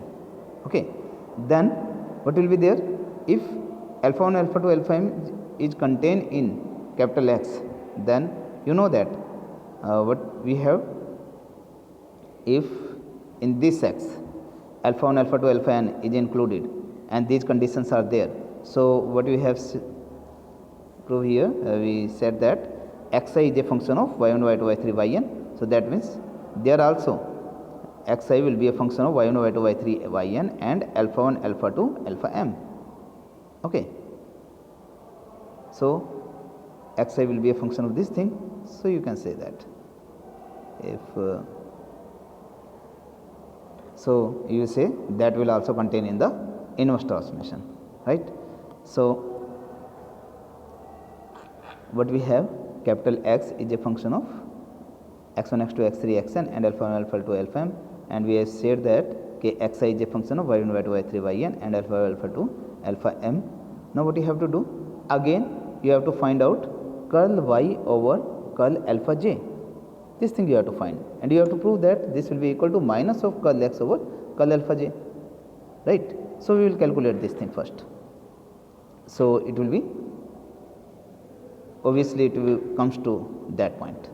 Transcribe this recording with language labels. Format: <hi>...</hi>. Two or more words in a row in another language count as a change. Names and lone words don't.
<en>Okay, then what will be there? If alpha 1, alpha 2, alpha m is contained in capital X, then you know that what we have, if in this X alpha 1, alpha 2, alpha n is included and these conditions are there, so what we have prove here, we said that xi is a function of y1, y2, y3, yn. So that means there also xi will be a function of y1, y2, y3, yn and alpha 1, alpha 2, alpha m. Okay, so xi will be a function of this thing. So you can say that if so you say that will also contain in the inverse transformation, right? So what we have, capital X is a function of x1, x2, x3, xn and alpha 1, alpha 2, alpha m, and we have said that xi is a function of y1, y2, y3, yn and alpha 1, alpha 2, alpha m. Now what you have to do, again you have to find out curl y over curl alpha j. This thing you have to find, and you have to prove that this will be equal to minus of curl x over curl alpha j, right? So we will calculate this thing first. So it will be, obviously it will comes to that point.</en>